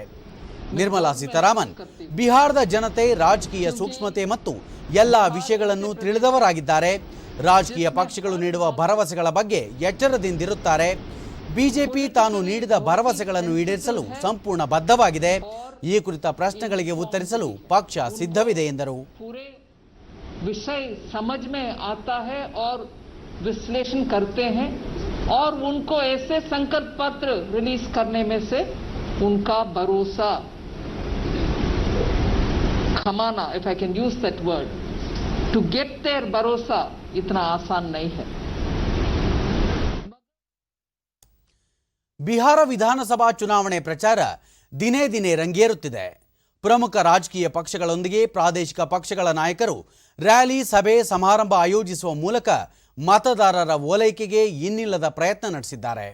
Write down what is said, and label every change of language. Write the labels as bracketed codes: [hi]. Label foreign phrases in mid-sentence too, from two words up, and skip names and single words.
[kn] ನಿರ್ಮಲಾ ಸೀತಾರಾಮನ್, ಬಿಹಾರದ ಜನತೆ ರಾಜಕೀಯ ಸೂಕ್ಷ್ಮತೆ ಮತ್ತು ಎಲ್ಲ ವಿಷಯಗಳನ್ನು ತಿಳಿದವರಾಗಿದ್ದಾರೆ. ರಾಜಕೀಯ ಪಕ್ಷಗಳು ನೀಡುವ ಭರವಸೆಗಳ ಬಗ್ಗೆ ಎಚ್ಚರದಿಂದಿರುತ್ತಾರೆ. ಬಿಜೆಪಿ ತಾನು ನೀಡಿದ ಭರವಸೆಗಳನ್ನು ಈಡೇರಿಸಲು ಸಂಪೂರ್ಣ ಬದ್ಧವಾಗಿದೆ. ಈ ಕುರಿತ ಪ್ರಶ್ನೆಗಳಿಗೆ ಉತ್ತರಿಸಲು ಪಕ್ಷ ಸಿದ್ಧವಿದೆ ಎಂದರು. [hi] विषय समझ में आता है और विश्लेषण करते हैं और उनको ऐसे संकल्प पत्र रिलीज करने में से उनका भरोसा खमाना, [en] if I can use that word, to get their [hi] भरोसा इतना आसान नहीं है. [kn] ಬಿಹಾರ ವಿಧಾನಸಭಾ ಚುನಾವಣೆ ಪ್ರಚಾರ ದಿನೇ ದಿನೇ ರಂಗೇರುತ್ತಿದೆ. ಪ್ರಮುಖ ರಾಜಕೀಯ ಪಕ್ಷಗಳೊಂದಿಗೆ ಪ್ರಾದೇಶಿಕ ಪಕ್ಷಗಳ ನಾಯಕರು ರ್ಯಾಲಿ, ಸಭೆ, ಸಮಾರಂಭ ಆಯೋಜಿಸುವ ಮೂಲಕ ಮತದಾರರ ಓಲೈಕೆಗೆ ಇನ್ನಿಲ್ಲದ ಪ್ರಯತ್ನ ನಡೆಸಿದ್ದಾರೆ.